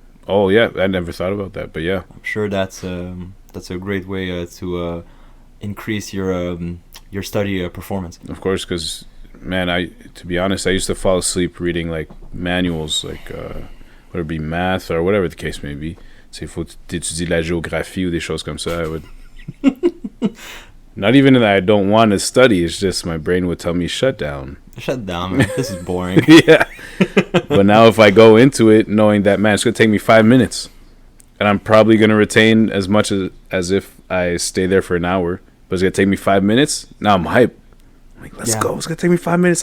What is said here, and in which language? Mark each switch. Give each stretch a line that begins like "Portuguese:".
English: oh yeah, I never thought about that, but yeah, I'm sure that's a great way to increase your study performance. of course, because man, to be honest, I used to fall asleep reading like manuals, like whether it be math or whatever the case may be.
French: Il faut étudier la géographie ou des choses comme ça.
English: I would not even that I don't want to study. It's just my brain would tell me shut down. Shut down, man. This is boring. Yeah. But now if I go into it knowing that, man, it's going to take me 5 minutes, and I'm probably going to retain as much as if I stay there for an hour, but it's going to take me 5 minutes. Now I'm hyped. I'm like, let's go. It's going to take me 5 minutes.